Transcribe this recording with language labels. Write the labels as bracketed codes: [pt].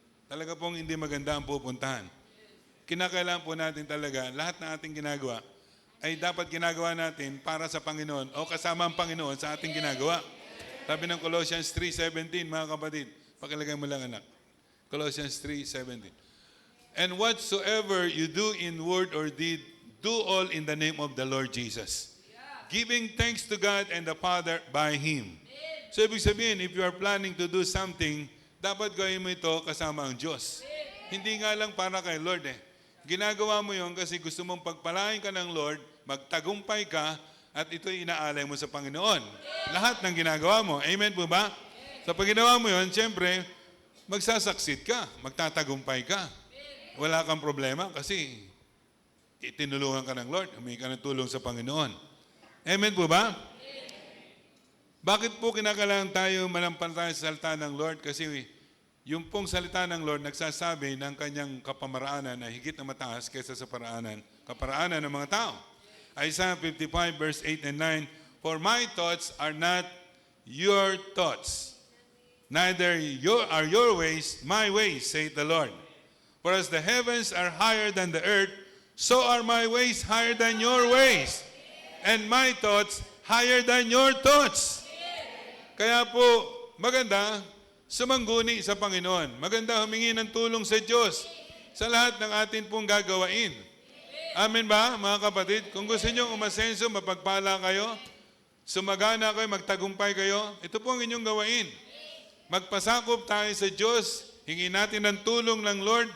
[tl] Talaga pong hindi maganda ang pupuntahan. Kinakailangan po natin talaga, lahat na ating ginagawa, ay dapat ginagawa natin para sa Panginoon o kasama ang Panginoon sa ating ginagawa. Sabi ng Colossians 3:17, mga kapatid, pakilagay mo lang anak. Colossians 3:17. [en] And whatsoever you do in word or deed, do all in the name of the Lord Jesus, giving thanks to God and the Father by Him. [tl] So ibig sabihin, [en] if you are planning to do something, [tl] dapat gawin mo ito kasama ang Diyos. Hindi nga lang para kay Lord Ginagawa mo yon kasi gusto mong pagpalain ka ng Lord, magtagumpay ka, at ito'y inaalay mo sa Panginoon. Lahat ng ginagawa mo. Amen po ba? So pag ginawa mo yon, siyempre, magsasaksit ka, magtatagumpay ka. Wala kang problema kasi itinulungan ka ng Lord, humingi ka ng tulong sa Panginoon. Amen po ba? Bakit po kinakailangan tayo manampalataya sa salita ng Lord? Kasi yung pong salita ng Lord nagsasabi ng kanyang kapamaraanan na higit na mataas kaysa sa kaparaanan ng mga tao. [en] Isaiah 55 verse 8 and 9, For my thoughts are not your thoughts, neither are your ways my ways, saith the Lord. For as the heavens are higher than the earth, so are my ways higher than your ways, and my thoughts higher than your thoughts. [tl] Kaya po, maganda sumangguni sa Panginoon. Maganda humingi ng tulong sa Diyos sa lahat ng atin pong gagawain. Amen ba, mga kapatid? Kung gusto nyo umasenso, mapagpala kayo, sumagana kayo, magtagumpay kayo, ito po ang inyong gawain. Magpasakop tayo sa Diyos, hingin natin ng tulong ng Lord.